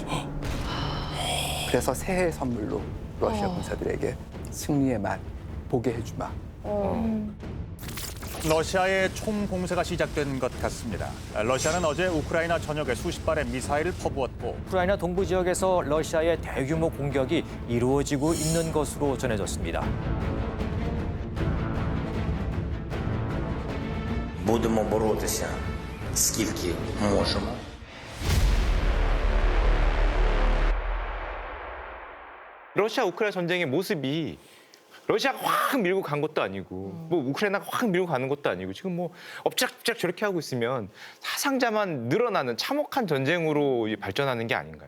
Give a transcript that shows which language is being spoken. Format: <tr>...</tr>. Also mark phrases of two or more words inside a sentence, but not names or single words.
<ko>그래서 새해 선물로 러시아 군사들에게 승리의 맛 보게 해주마. 러시아의 총공세가 시작된 것 같습니다. 러시아는 어제 우크라이나 전역에 수십 발의 미사일을 퍼부었고 우크라이나 동부 지역에서 러시아의 대규모 공격이 이루어지고 있는 것으로 전해졌습니다.</ko> <uk>Будемо боротися скільки можемо.</uk> <ko>러시아 우크라이나 전쟁의 모습이 러시아가 확 밀고 간 것도 아니고 뭐 우크라이나가 확 밀고 가는 것도 아니고 지금 뭐 엎치락뒤치락 저렇게 하고 있으면 사상자만 늘어나는 참혹한 전쟁으로 발전하는 게 아닌가요?</ko>